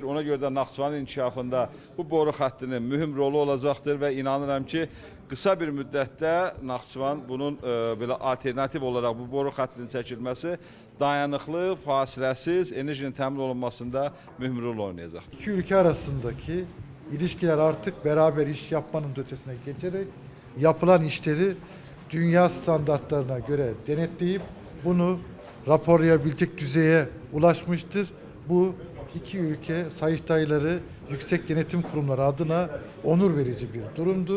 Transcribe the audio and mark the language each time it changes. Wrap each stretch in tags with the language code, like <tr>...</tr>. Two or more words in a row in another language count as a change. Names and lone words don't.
<az>Ona görə də Naxçıvanın inkişafında bu boru xəttinin mühüm rolu olacaqdır və inanıram ki, qısa bir müddətdə Naxçıvan bunun belə alternativ olaraq bu boru xəttinin çəkilməsi dayanıqlı, fasiləsiz enerjinin təmin olunmasında mühüm rol oynayacaqdır.</az> <tr>İki ülke arasındaki ilişkiler artık beraber iş yapmanın ötesine geçerek yapılan işleri dünya standartlarına göre denetleyip bunu raporlayabilecek düzeye ulaşmıştır. Bu iki ülke Sayıştayları Yüksek Denetim Kurumları adına onur verici bir durumdur.</tr>